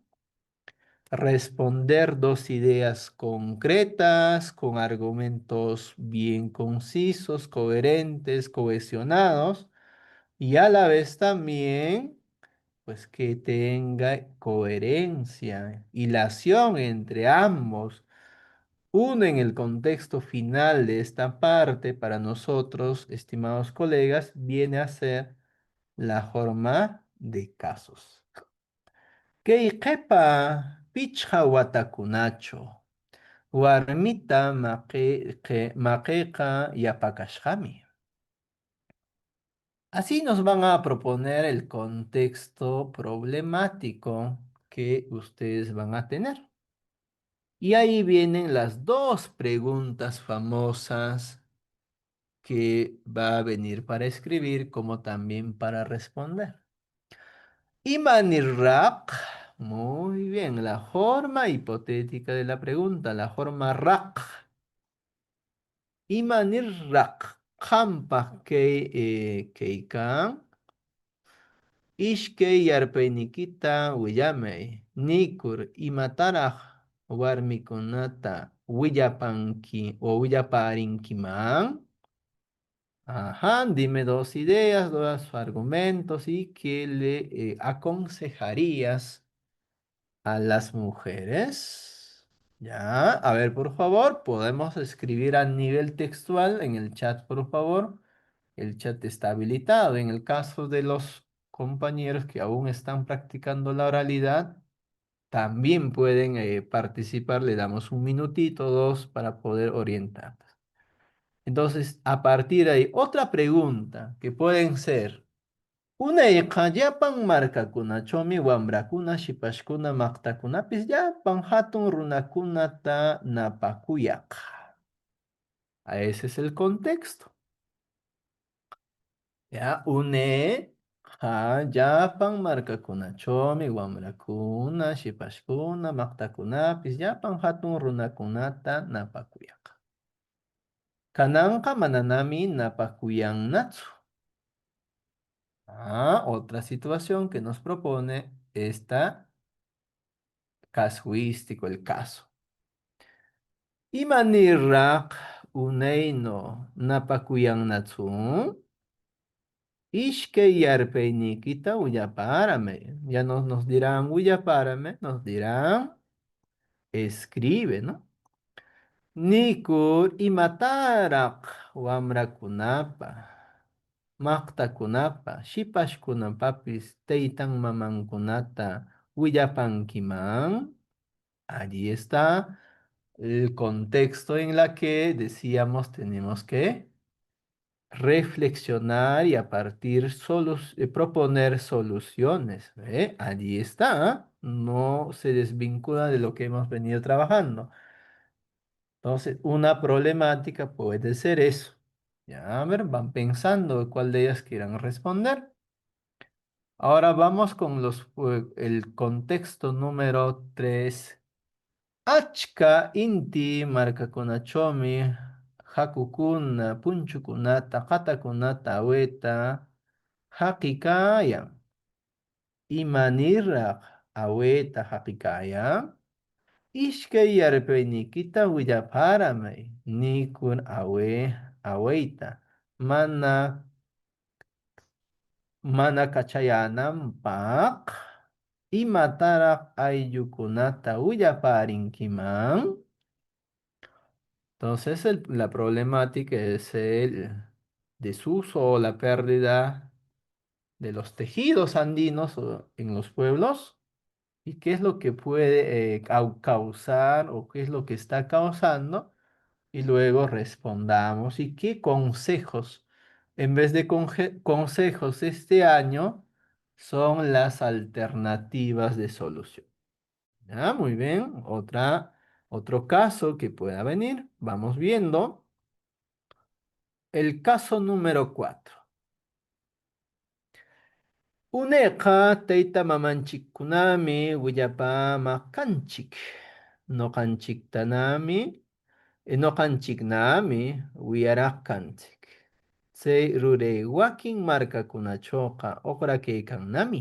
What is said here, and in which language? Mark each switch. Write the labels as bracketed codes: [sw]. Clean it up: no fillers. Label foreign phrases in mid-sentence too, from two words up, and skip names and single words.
[es] Responder dos ideas concretas, con argumentos bien concisos, coherentes, cohesionados, y a la vez también pues que tenga coherencia, hilación entre ambos. Uno en el contexto final de esta parte para nosotros, estimados colegas, viene a ser la forma de casos. [qu] Kayqipa pichqa watakunachu warmita maqiqa yapakashqami. [es] Así nos van a proponer el contexto problemático que ustedes van a tener. Y ahí vienen las dos preguntas famosas que va a venir para escribir como también para responder. Imanirraq, muy bien, la forma hipotética de la pregunta, la forma raq. [qu] Imanirraq, qampaq kaykan, ishkay yarpaynikita willamay, nikur imataraq warmikunata willapanki o willaparinkiman. [es] Ajá, dime dos ideas, dos argumentos y qué le aconsejarías a las mujeres. Ya, a ver, por favor, podemos escribir a nivel textual en el chat, por favor. El chat está habilitado. En el caso de los compañeros que aún están practicando la oralidad, también pueden participar. Le damos un minutito, dos, para poder orientarnos. Entonces, a partir de ahí, otra pregunta que pueden ser, [qu] unayqa llapan markakunaćhuumi wamrakuna, shipashkuna, maqtakunapis llapan hatun runakunata napakuyaq. [es] Ese es el contexto. Ya, [qu] llapan markakunaćhuumi wamrakuna, shipashkuna, maqtakunapis llapan hatun runakunata napakuyaq. Kananqa mananami napakuyanñatsu. [es] Otra situación que nos propone esta casuístico, el caso. [qu] Imanirraq unayno napakuyanñatsu. Ishkay yarpaynikita willapárame. [es] Ya nos dirán willapárame, nos dirán escribe, ¿no? [qu] Nikur imataraq wamrakunapa, maqtakunapa, shipashkunapapis taytan mamankunata willapankiman. [es] Allí está el contexto en la que decíamos tenemos que reflexionar y a partir proponer soluciones. ¿Ve? Allí está, no se desvincula de lo que hemos venido trabajando. Entonces, una problemática puede ser eso. Ya, a ver, van pensando cuál de ellas quieran responder. Ahora vamos con el contexto número 3. [qu] Achka inti markakunachomi hakukuna, punchukunata, qatakunata aweta haqikayan. Imaniraq aweta haqikayan. Ishkay yarpaynikita willaparamay, nikun awayta, mana kachayananpaq, imataraq ayllukunata willaparinkiman. [es] Entonces la problemática es el desuso o la pérdida de los tejidos andinos en los pueblos. ¿Y qué es lo que puede causar o qué es lo que está causando? Y luego respondamos. ¿Y qué consejos, en vez de consejos este año, son las alternativas de solución? ¿Ya? Muy bien. Otro caso que pueda venir. Vamos viendo. El caso número 4. [qu] Uneqa tayta mamanchikkunami willapamaq noqanchiktanami noqanchiknami wiyaraq kanchik. Chay ruray wakin markakunachuqa uqrakaykannami.